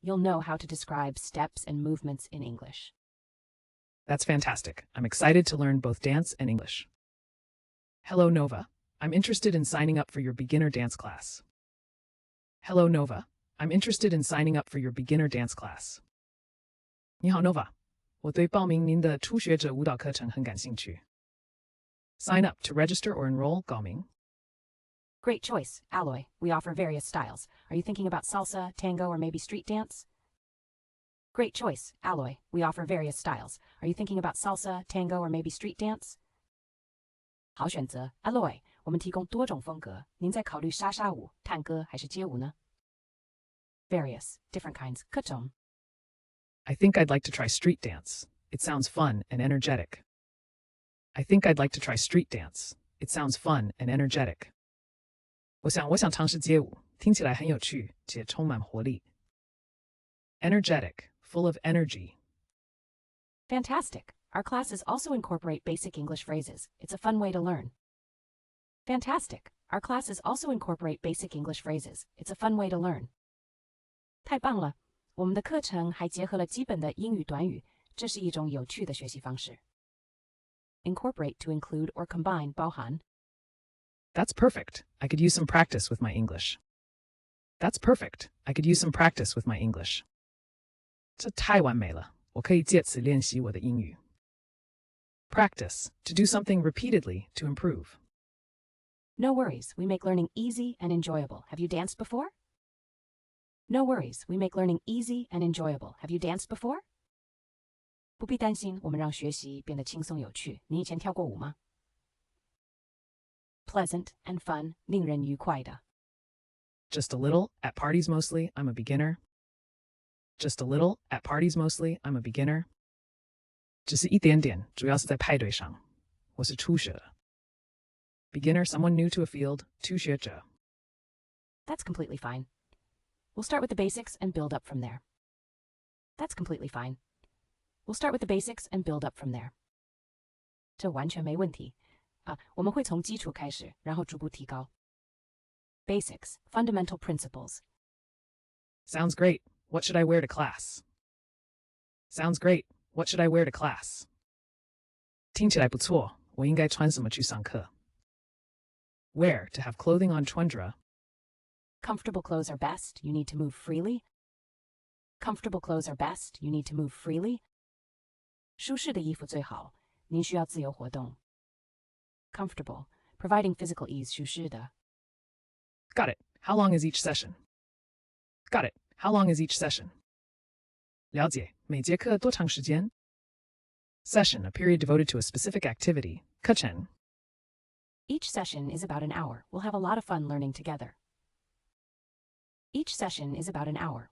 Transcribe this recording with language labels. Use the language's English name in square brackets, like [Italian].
[English] You'll know how to describe steps and movements in English. That's fantastic. I'm excited to learn both dance and English. Hello, Nova. I'm interested in signing up for your beginner dance class. Hello, Nova. I'm interested in signing up for your beginner dance class. [Chinese] 你好 Nova， 我对报名您的初学者舞蹈课程很感兴趣。 [English] Sign up to register or enroll [Chinese] 报名。 [English] Great choice, Alloy. We offer various styles. Are you thinking about salsa, tango, or maybe street dance? Great choice, Alloy. We offer various styles. Are you thinking about salsa, tango, or maybe street dance? [Chinese] 好选择 Alloy. 我们提供多种风格。您在考虑莎莎舞、探戈还是街舞呢？ [English] Various, different kinds. [Chinese] 各种。 [English] I think I'd like to try street dance. It sounds fun and energetic. I think I'd like to try street dance. It sounds fun and energetic. [Chinese] 我想尝试街舞，听起来很有趣且充满活力。 [English] Energetic, full of energy. Fantastic. Our classes also incorporate basic English phrases. It's a fun way to learn. Fantastic. Our classes also incorporate basic English phrases. It's a fun way to learn. [Chinese] 太棒了！我们的课程还结合了基本的英语短语，这是一种有趣的学习方式。 [English] Incorporate to include or combine [Chinese] 包含。 [English] That's perfect. I could use some practice with my English. That's perfect. I could use some practice with my English. [Chinese] 这太完美了，我可以借此练习我的英语。 [English] Practice, to do something repeatedly to improve. No worries. We make learning easy and enjoyable. Have you danced before? No worries. We make learning easy and enjoyable. Have you danced before? [Chinese] 不必担心，我们让学习变得轻松有趣。你以前跳过舞吗？ [English] Pleasant and fun, [Chinese] 令人愉快的。 [English] Just a little, at parties mostly, I'm a beginner. Just a little, at parties mostly, I'm a beginner. [Chinese] 只是一点点，主要是在派对上。我是初学者。 [English] Beginner, someone new to a field, [Chinese] 初学者。 [English] That's completely fine. We'll start with the basics and build up from there. That's completely fine. We'll start with the basics and build up from there. [Chinese] 这完全没问题。我们会从基础开始，然后逐步提高。 [English] Basics, fundamental principles. Sounds great. What should I wear to class? Sounds great. What should I wear to class? [Chinese] 听起来不错，我应该穿什么去上课？ [English] Wear, to have clothing on [Chinese] 穿着。 [English] Comfortable clothes are best. You need to move freely. Comfortable clothes are best. You need to move freely. [Chinese] 舒适的衣服最好，您需要自由活动。 [English] Comfortable, providing physical ease [Chinese] 舒适的。 [English] Got it. How long is each session? Got it. How long is each session? [Chinese] 了解，每节课多长时间？ [English] Session, a period devoted to a specific activity. [Chinese] 课程。 [English] Each session is about an hour. We'll have a lot of fun learning together. Each session is about an hour.